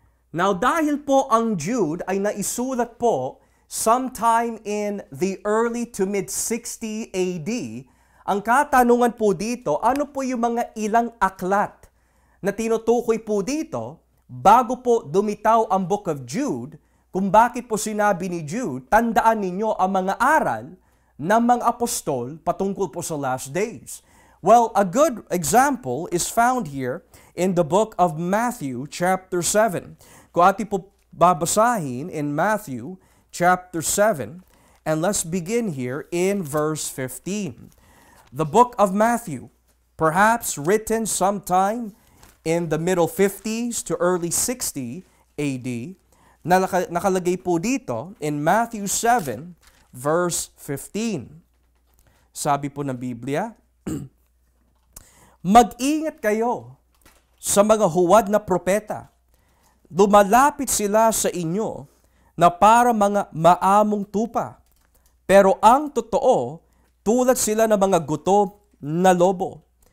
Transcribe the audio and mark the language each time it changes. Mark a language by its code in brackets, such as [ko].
[tl] Now, dahil po ang Jude ay naisulat po [en] sometime in the early to mid-60 AD, [tl] ang katanungan po dito, ano po yung mga ilang aklat na tinutukoy po dito bago po dumitaw ang Book of Jude, kung bakit po sinabi ni Jude, tandaan ninyo ang mga aral ng mga apostol patungkol po sa last days. [en] Well, a good example is found here in the book of Matthew chapter 7. [tl] Kung ating po babasahin [en] in Matthew chapter 7, and let's begin here in verse 15. The book of Matthew, perhaps written sometime in the middle 50s to early 60 AD, [tl] nakalagay po dito [en] in Matthew 7 verse 15. [tl] Sabi po ng Biblia, mag-ingat kayo sa mga huwad na propeta. Lumalapit sila sa inyo na para mga maamong tupa. Pero ang totoo, tulad sila ng mga gutom na lobo.